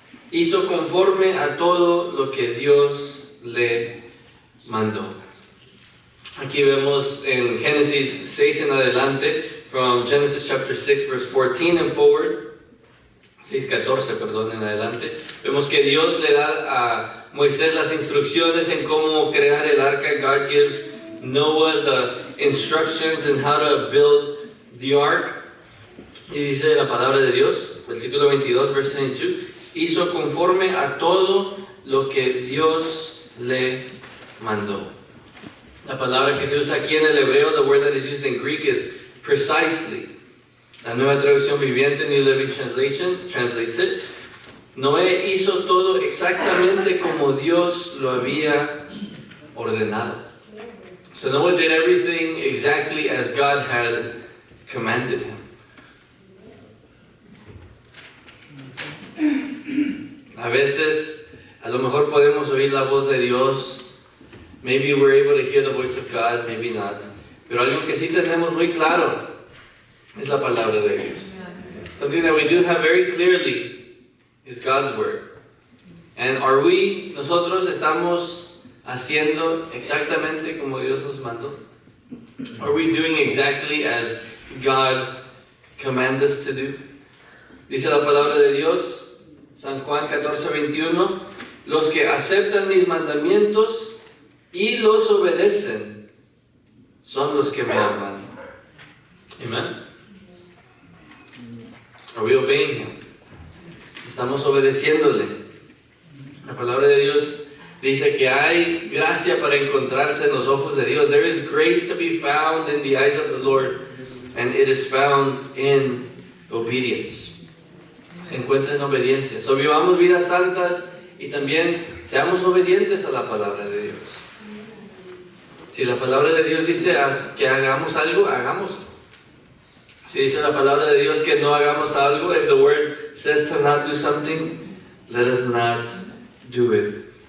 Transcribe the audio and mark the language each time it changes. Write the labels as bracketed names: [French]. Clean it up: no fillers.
[Spanish] Hizo conforme a todo lo que Dios le mandó. Aquí vemos en Génesis 6 en adelante, [English] from Genesis chapter 6, verse 14 and forward, [Spanish] 6:14, perdón, en adelante, vemos que Dios le da a Moisés las instrucciones en cómo crear el arca. [English] God gives Noah the instructions on how to build the ark. [Spanish] Y dice la palabra de Dios, versículo 22, [English] verse 22, [Spanish] hizo conforme a todo lo que Dios le mandó. La palabra que se usa aquí en el hebreo, [English] the word that is used in Greek is precisely. La Nueva Traducción Viviente, New Living Translation, translates it. [Spanish] Noé hizo todo exactamente como Dios lo había ordenado. [English] So Noah did everything exactly as God had commanded him. [Spanish] A veces, a lo mejor podemos oír la voz de Dios. [English] Maybe we're able to hear the voice of God, maybe not. [Spanish] Pero algo que sí tenemos muy claro es la palabra de Dios. [English] Something that we do have very clearly is God's word. [Spanish] And nosotros estamos haciendo exactamente como Dios nos mandó? [English] Are we doing exactly as God commanded us to do? [Spanish] Dice la palabra de Dios, San Juan 14:21, los que aceptan mis mandamientos y los obedecen son los que me aman. Amen. [English] Are we obeying him? [Spanish] Estamos obedeciéndole. La palabra de Dios dice que hay gracia para encontrarse en los ojos de Dios. [English] There is grace to be found in the eyes of the Lord, and it is found in obedience. [Spanish] Se encuentra en obediencia. So vivamos vidas santas y también seamos obedientes a la palabra de Dios. Si la palabra de Dios dice que hagamos algo, hagámoslo. Si dice la palabra de Dios que no hagamos algo, [English] if the word says to not do something, let us not do it.